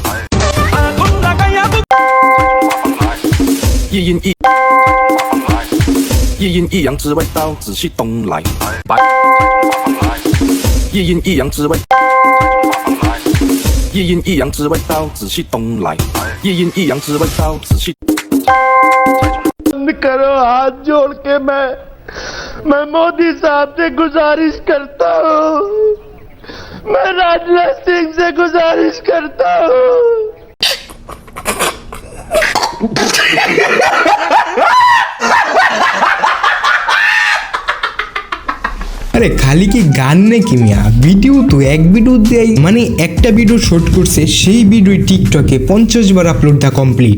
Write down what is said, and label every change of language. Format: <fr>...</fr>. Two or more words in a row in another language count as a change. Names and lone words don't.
<zh>一阴一阳之味道，紫气东来。一阴一阳之味，一阴一阳之味道，紫气东来。一阴一阳之味道，紫气。</zh> <hi>बंद करो हाथ जोड़ के मैं मोदी साहब से गुजारिश करता हूँ, मैं राजनाथ सिंह से गुजारिश करता हूँ।</hi> <bn>আরে খালি কি গান নাকি মিয়া, ভিডিও তো এক ভিডিও দেয়, মানে একটা ভিডিও শুট করছে সেই ভিডিও টিকটকে 50 বার আপলোড দা কমপ্লিট।</bn>